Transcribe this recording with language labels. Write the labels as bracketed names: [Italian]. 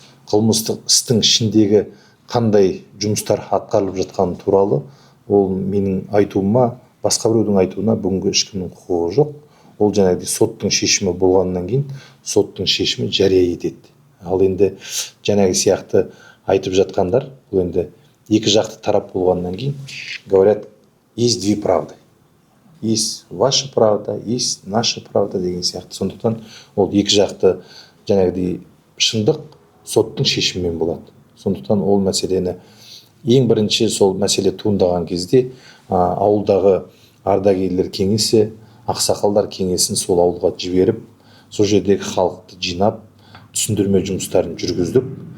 [Kazakh] Қылмыстық істің ішіндегі қандай жұмыстар атқарылып жатқаны туралы, ол менің айтуыма, басқа біреудің айтуына бүгінгі ешкімнің құқығы жоқ. Ол жаңағыдай соттың шешімі болғаннан кейін соттың шешімі жария етеді. Ал енді жаңағы сияқты айтып жатқандар, бұл енді екі жақты тарап болғаннан кейін [Russian] говорят, есть две правды. Есть ваша правда, есть наша правда [Kazakh] деген сияқты. Сондықтан ол екі жақты жаңағыдай шындық соттың шешімімен болады. Сондықтан ол мәселені ең бірінші сол мәселе туындаған кезде ауылдағы ардагерлер кеңесі, ақсақалдар кеңесін сол ауылға жіберіп, сол жердегі халықты жинап, түсіндірме жұмыстарын жүргіздік.